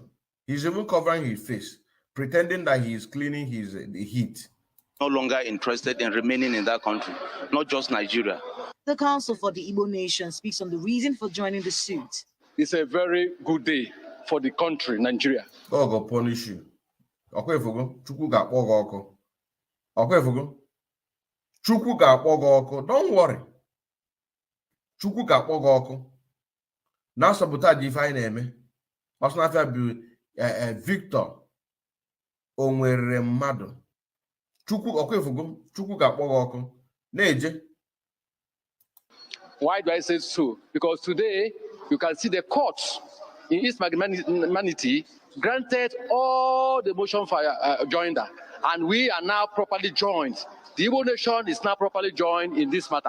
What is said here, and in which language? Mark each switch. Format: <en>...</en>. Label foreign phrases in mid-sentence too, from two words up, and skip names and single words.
<en>He's even covering his face, pretending that he is cleaning the heat. No longer interested in remaining in that country, not just Nigeria. The Council for the Igbo Nation speaks on the reason for joining the suit. It's a very good day for the country, Nigeria. God will punish you.</en> <ig>Chukwu ga-akpọ gị ọkụ. Chukwu ga-akpọ gị ọkụ.</ig> <en>Don't worry.</en> <ig>Chukwu ga-akpọ gị ọkụ. Na sabotage ife anyị na-eme. Ọsụnafịa bụ Victor Onwere mmadụ. Chukwu ga-akpọ gị ọkụ. Na-eje.</ig> <en>Why do I say so? Because today you can see the courts in East Magmanity granted all the motion for joinder, and we are now properly joined. The Igbo Nation is now properly joined in this matter.</en>